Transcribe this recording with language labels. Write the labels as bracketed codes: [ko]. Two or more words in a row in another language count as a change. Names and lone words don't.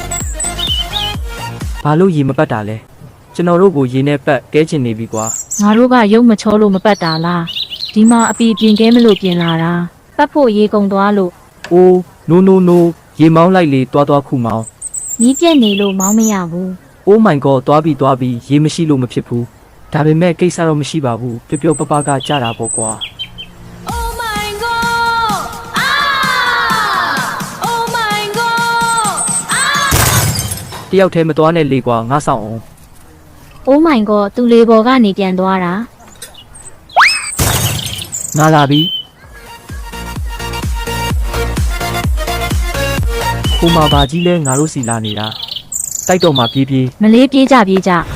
[my] ဘာလို့ရေမပတ်တာလဲကျွန်တော်တို့ကိုရေနဲ့ပတ်ကဲချင်နေပြီကွာ ငါတို့ကရုပ်မချောလို့မပတ်တာလားဒီမှာအပီပြင်ကဲမလို့ပြင်လာတာပတ်ဖို့ရေကုန်သွားလို့ အိုးနိုးရေမောင်းလိုက်လေတွားခုမောင်း မီးပြက်နေလို့မောင်းမရဘူး [en] Oh my god [my] တွားပြီးရေမရှိလို့မဖြစ်ဘူးဒါပေမဲ့ကိစ္စတော့မရှိပါဘူးပျော်ပပကကြတာပေါ့ကွာ [en] Oh my god! Ah! Oh my god! Ah! [my] တယောက်တည်းမတွားနဲ့လေကွာငါဆောင်အောင် [en] Oh my god [my] သူလေပေါ်ကနေပြန်သွားတာ ငါလာပြီဟိုမှာဘာကြီးလဲငါတို့စီလာနေတာတိုက်တော့မှပြေး မလေးပြေးကြ